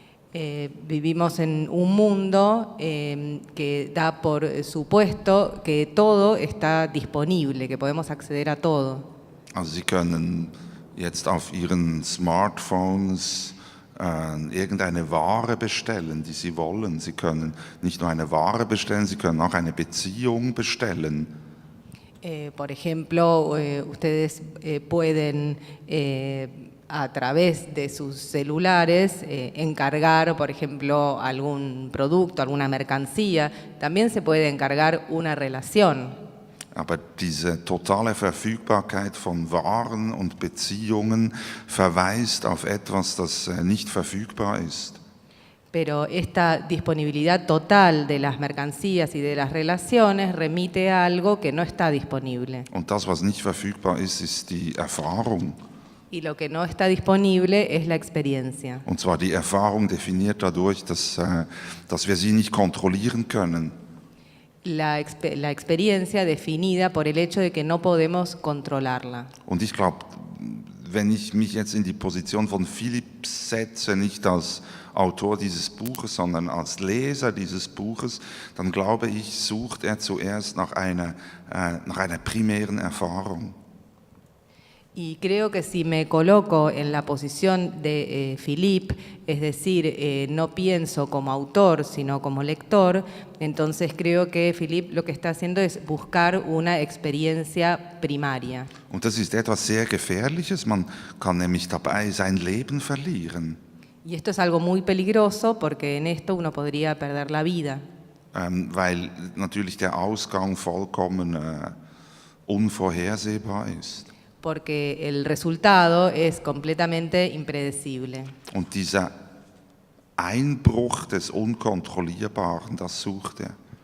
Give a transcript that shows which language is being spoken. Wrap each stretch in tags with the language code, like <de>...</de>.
<es>Vivimos en un mundo que da por supuesto que todo está disponible, que podemos acceder a todo.</es> <de>Also Sie können jetzt auf Ihren Smartphones irgendeine Ware bestellen, die Sie wollen. Sie können nicht nur eine Ware bestellen, Sie können auch eine Beziehung bestellen.</de> <es>Por ejemplo, ustedes pueden a través de sus celulares encargar, por ejemplo, algún producto, alguna mercancía. También se puede encargar una relación.</es> <de>Aber diese totale Verfügbarkeit von Waren und Beziehungen verweist auf etwas, das nicht verfügbar ist.</de> <es>Pero esta disponibilidad total de las mercancías y de las relaciones remite a algo que no está disponible.</es> <de>Und das, was nicht verfügbar ist, ist die Erfahrung.</de> <es>Y lo que no está disponible es la experiencia.</es> <de>Und zwar die Erfahrung definiert dadurch, dass wir sie nicht kontrollieren können.</de> <es>La experiencia definida por el hecho de que no podemos controlarla.</es> <de>Und ich glaube, wenn ich mich jetzt in die Position von Philipp setze, nicht als Autor dieses Buches, sondern als Leser dieses Buches, dann glaube ich, sucht er zuerst nach einer primären Erfahrung.</de> <es>Y creo que si me coloco en la posición de Philippe, es decir, no pienso como autor, sino como lector, entonces creo que Philippe lo que está haciendo es buscar una experiencia primaria.</es> <de>Und das ist etwas sehr Gefährliches, man kann nämlich dabei sein Leben verlieren.</de> <es>Y esto es algo muy peligroso porque en esto uno podría perder la vida.</es> <de>Weil natürlich der Ausgang vollkommen unvorhersehbar ist.</de> <es>Porque el resultado es completamente impredecible.</es> <de>Und dieser Einbruch des Unkontrollierbaren, das sucht er.</de>